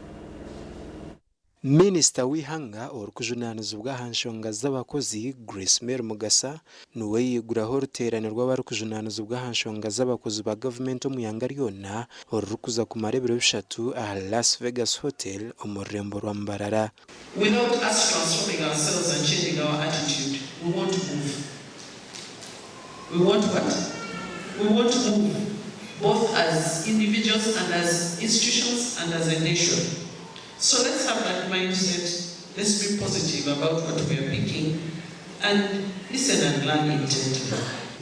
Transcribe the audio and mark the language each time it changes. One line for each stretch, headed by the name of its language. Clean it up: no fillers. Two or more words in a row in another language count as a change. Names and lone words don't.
Nyankole: Minisita w'ihanga orukujunanizibwa ahanshonga z'abakozi Grace Mary Mugasa nuwe yiguraho ruterane rw'abarukujunanizibwa ahanshonga z'abakozi ba government omuyanga ryona orukuza ku marebero 3 aha Las Vegas Hotel omurembo rwa Mbarara.
English: Without us transforming ourselves and changing our attitude, we won't move. We want what? We want to move, both as individuals and as institutions and as a nation. So let's have that mindset, let's be positive about what we are picking and listen and learn intently.